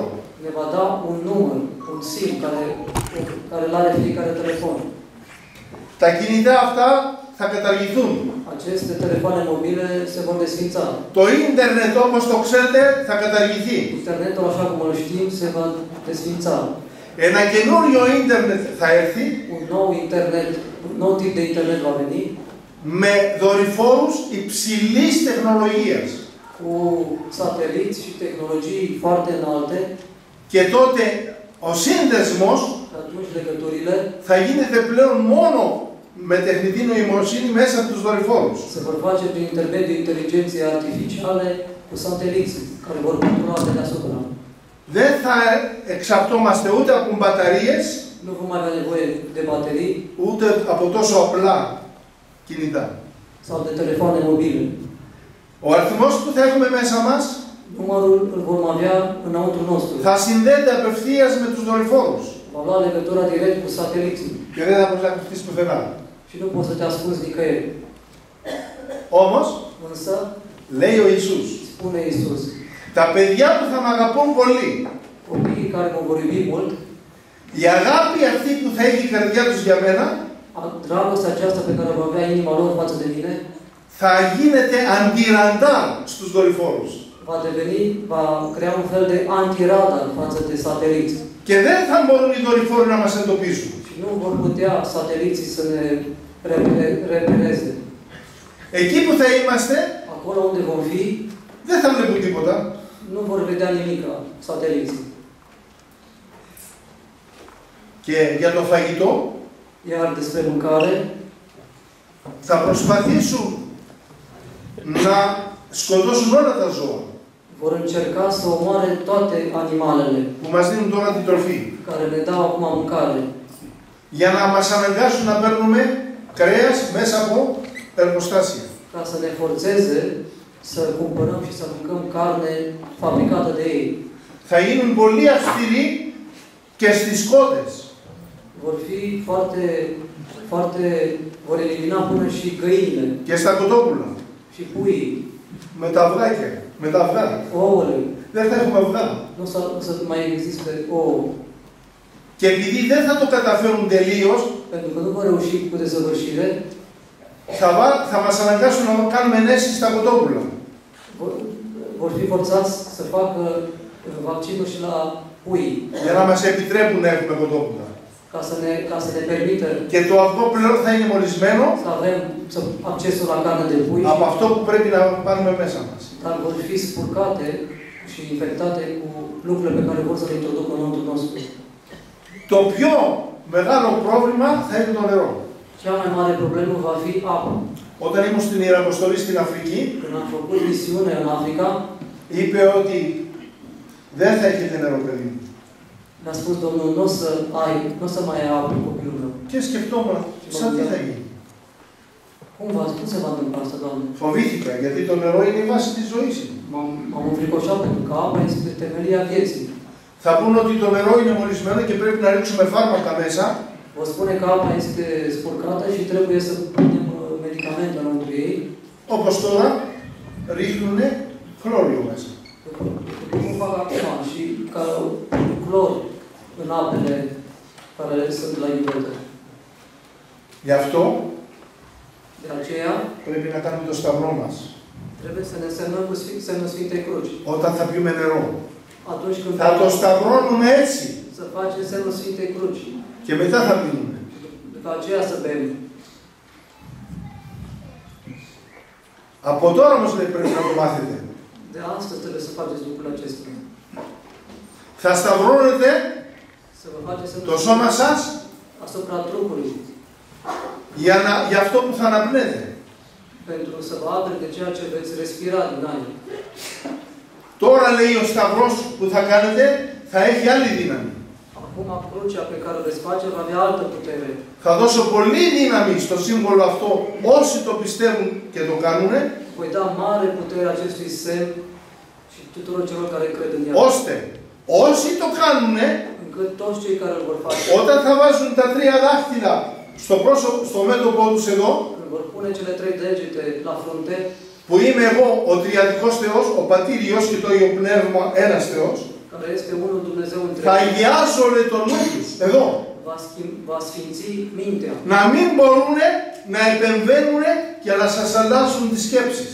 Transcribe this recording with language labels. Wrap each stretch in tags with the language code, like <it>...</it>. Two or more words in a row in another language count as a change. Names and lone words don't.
<ro>ne va da un număr, un SIM care îl are fiecare telefon.</ro> <el>Τα κινητά αυτά θα καταργηθούν.</el> <ro>Aceste telefoane mobile se vor desfința.</ro> <el>Το ίντερνετ όπως το ξέρετε θα καταργηθεί.</el> <ro>Internetul, așa cum îl știm, se va desfința.</ro> <el>Ένα καινούριο ίντερνετ θα έρθει</el> <ro>Un nou internet, un nou tip de internet va veni,</ro> <el>με δορυφόρους υψηλής τεχνολογίας.</el> <ro>cu sateliți și tehnologii foarte înalte.</ro> <el>Και τότε ο σύνδεσμος</el> <ro>Atunci legăturile</ro> <el>θα γίνεται πλέον μόνο με τεχνητή νοημοσύνη μέσα από τους δορυφόρους.</el> <ro>se vor face prin intermediul inteligenței artificiale cu sateliți care vor controla de deasupra.</ro> <el>Δεν θα εξαρτώμαστε ούτε από μπαταρίες,</el> <ro>Nu vom mai avea nevoie de baterii</ro> <el>ούτε από τόσο απλά κινητά.</el> <ro>sau de telefoane mobile.</ro> <el>Ο αριθμός που θα έχουμε μέσα μας</el> <ro>Numărul îl vom avea înăuntru nostru.</ro> <el>θα συνδέεται απευθείας με τους δορυφόρους.</el> <ro>Va lua legătura direct cu sateliții</ro> <el>Και δεν θα μπορείς να κρυφτείς πουθενά.</el> <ro>și nu poți să te ascunzi nicăieri.</ro> <el>Όμως,</el> <ro>Însă,</ro> <el>λέει ο Ιησούς,</el> <ro>spune Iisus,</ro> <el>τα παιδιά που θα με αγαπούν πολύ,</el> <ro>copiii care mă vor iubi mult,</ro> <el>η αγάπη αυτή που θα έχει η καρδιά τους για μένα,</el> <ro>dragostea aceasta pe care va avea inima lor față de mine,</ro> <el>θα γίνεται αντιραντάρ στους δορυφόρους.</el> <ro>va crea un fel de antiradar față de sateliți.</ro> <el>Και δεν θα μπορούν οι δορυφόροι να μας εντοπίσουν.</el> <ro>Și nu vor putea sateliții să ne repereze.</ro> <el>Εκεί που θα είμαστε,</el> <ro>Acolo unde vom fi,</ro> <el>δεν θα βλέπουν τίποτα.</el> <ro>nu vor vedea nimic sateliții.</ro> <el>Και για το φαγητό,</el> <ro>Iar despre mâncare,</ro> <el>θα προσπαθήσουν να σκοτώσουν όλα τα ζώα</el> <ro>vor încerca să omoare toate animalele</ro> <el>που μας δίνουν τώρα την τροφή.</el> <ro>care ne dau acum mâncare,</ro> <el>Για να μας αναγκάσουν να παίρνουμε κρέας μέσα από εργοστάσια.</el> <ro>ca să ne forțeze să cumpărăm și să mâncăm carne fabricată de ei.</ro> <el>Θα γίνουν πολύ αυστηροί και στις κότες.</el> <ro>Vor fi vor elimina până și găinile</ro> <el>Και στα κοτόπουλα.</el> <ro>și puii,</ro> <el>Με τα αυγάκια. Με τα αυγά.</el> <ro>ouăle.</ro> <el>Δεν θα έχουμε αυγά.</el> <ro>Nu să mai existe ouă.</ro> <el>Και επειδή δεν θα το καταφέρουν τελείως,</el> <ro>Pentru că nu vor reuși cu desăvârșire,</ro> <el>θα μας αναγκάσουν να κάνουμε ενέσεις στα κοτόπουλα.</el> <ro>vor fi forțați să facă vaccinul și la pui,</ro> <el>Για να μας επιτρέπουν να έχουμε κοτόπουλα.</el> <ro>ca să ne permită</ro> <el>και το αυγό πλέον θα είναι μολυσμένο</el> <ro>să avem accesul la carne de pui,</ro> <el>από αυτό που πρέπει να πάρουμε μέσα μας.</el> <ro>dar vor fi spurcate și infectate cu lucrurile pe care vor să le introducă înăuntru nostru.</ro> <el>Το πιο μεγάλο πρόβλημα θα είναι το νερό.</el> <ro>Cea mai mare problemă va fi apa.</ro> <el>Όταν ήμουν στην Ιεραποστολή στην Αφρική,</el> <ro>Când am făcut misiune în Africa,</ro> <el>είπε ότι δεν θα έχετε νερό, παιδί μου.</el> <ro>mi-a spus Domnul, nu o să mai ai apă, copilul meu.</ro> <el>Και σκεφτόμουν, σαν τι θα γίνει.</el> <ro>Cum se va întâmpla asta, Doamne?</ro> <el>Φοβήθηκα, γιατί το νερό είναι η βάση της ζωής.</el> <ro>M-am înfricoșat pentru că apa este temelia vieții.</ro> <el>Θα πούνε ότι το νερό είναι μολυσμένο και πρέπει να ρίξουμε φάρμακα μέσα.</el> <ro>Vă spune că apa este spurcată și trebuie să punem medicamente înăuntru ei.</ro> <el>Όπως τώρα, ρίχνουνε χλώριο μέσα.</el> <ro>Cum fac acum și ca clor în apele care sunt la iubetă.</ro> <el>Γι' αυτό</el> <ro>De aceea,</ro> <el>πρέπει να κάνουμε το σταυρό μας.</el> <ro>trebuie să ne semnăm cu semnul Sfintei Cruci.</ro> <el>Όταν θα πιούμε νερό.</el> <ro>Atunci când</ro> <el>Θα το σταυρώνουμε έτσι.</el> <ro>să facem semnul Sfintei Cruci.</ro> <el>Και μετά θα πίνουμε.</el> <ro>După aceea să bem.</ro> <el>Από τώρα όμως λέει πρέπει να το μάθετε.</el> <ro>De astăzi trebuie să faceți lucrul acesta.</ro> <el>Θα σταυρώνετε</el> <ro>Să vă faceți semnul</ro> <el>το σώμα σας</el> <ro>asupra trupului.</ro> <el>για αυτό που θα αναπνέετε.</el> <ro>Pentru să vă apere de ceea ce veți respira din aer.</ro> <el>Τώρα λέει ο σταυρός που θα κάνετε θα έχει άλλη δύναμη.</el> <ro>Acum crucea pe care o veți face va avea altă putere.</ro> <el>Θα δώσω πολύ δύναμη στο σύμβολο αυτό όσοι το πιστεύουν και το κάνουν.</el> <ro>Voi da mare putere acestui semn și tuturor celor care cred în ea.</ro> <el>Ώστε όσοι το κάνουν,</el> <ro>Încât toți cei care îl vor face,</ro> <el>όταν θα βάζουν τα τρία δάχτυλα στο μέτωπό τους εδώ,</el> <ro>când vor pune cele 3 degete la frunte,</ro> <el>που είμαι εγώ ο τριαδικός Θεός, ο Πατήρ, Υιός και το Υιό Πνεύμα, ένας Θεός,</el> <ro>care este unul Dumnezeu</ro> <el>θα</el> <ro>întreg,</ro> <el>αγιάζω το νου τους, εδώ,</el> <ro>va sfinți mintea,</ro> <el>να μην μπορούν να επεμβαίνουν και να σας αλλάζουν τις σκέψεις.</el>